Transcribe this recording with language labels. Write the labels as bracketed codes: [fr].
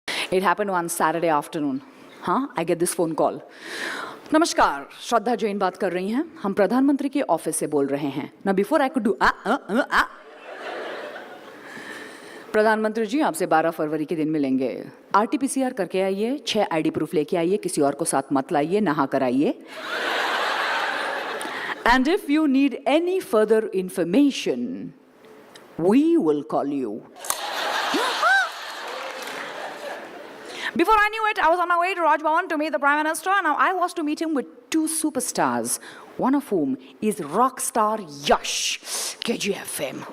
[en] It happened one Saturday afternoon. I get this phone call. [hi] नमस्कार, श्रद्धा जैन बात कर रही हैं. हम प्रधानमंत्री के ऑफिस से बोल रहे हैं. [en] Now before I could do [hi] प्रधानमंत्री जी आपसे 12 फरवरी के दिन मिलेंगे. RT-PCR करके आइए, 6 ID प्रूफ लेके आइए, किसी और को साथ मत लाइए, नहा कर आइए. [en] And if you need any further information, we will call you. Before I knew it, I was on my way to Raj Bhavan to meet the Prime Minister. Now I was to meet him with 2 superstars, one of whom is rock star Yash, KGF fame.